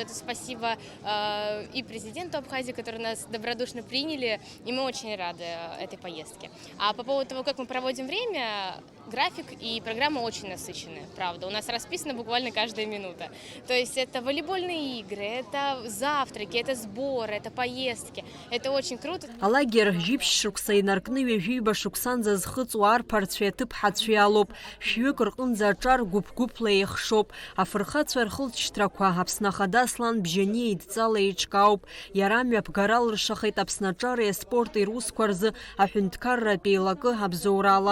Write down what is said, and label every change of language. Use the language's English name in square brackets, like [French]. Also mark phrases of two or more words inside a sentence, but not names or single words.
[Russian] Это спасибо и президенту Абхазии, которые нас добродушно приняли, и мы очень рады этой поездке. А по поводу того, как мы проводим время, график и программа очень насыщенная, правда. У нас расписана буквально каждая минута. То есть это волейбольные игры, это завтраки, это сборы, это поездки. Это очень круто. [Abkhazian] Алагер жьыԥшь шықәса инаркны ҩажәиба шықәсанӡа зхыҵуа арԥарцәеи аҭыԥҳацәеи алоуп. Шәҩык рҟынӡа аҿар гәыԥ-гәыԥла еихшоуп. Афырхацәа рхылҵшьҭрақәа Аԥсны Ахада Аслан Бжьани еидҵала еиҿкаауп. Иара мҩаԥгара алыршахеит Аԥсны аҿари аспорти русқәа рзы аҳәынҭқарратә еилакы абзоурала.